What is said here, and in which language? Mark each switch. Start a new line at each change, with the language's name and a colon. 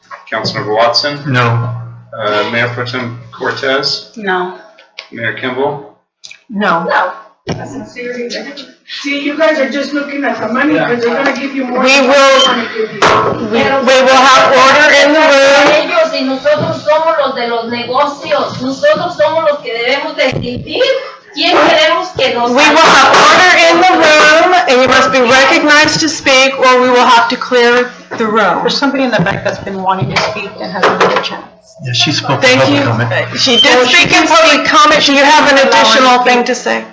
English: Councilmember Watson, No. Mayor Pro Tem Cortez, No. Mayor Kimball. No. No. See, you guys are just looking at the money because they're gonna give you more. We will have order in the room.
Spanish: Ellos y nosotros somos los de los negocios. Nosotros somos los que debemos de decidir ¿Quién queremos que nos
English: We will have order in the room, and you must be recognized to speak, or we will have to clear the room. There's somebody in the back that's been wanting to speak and hasn't had a chance. Yeah, she spoke in Thank public you. comment. She did speak in public comment. Do you have an additional thing to say?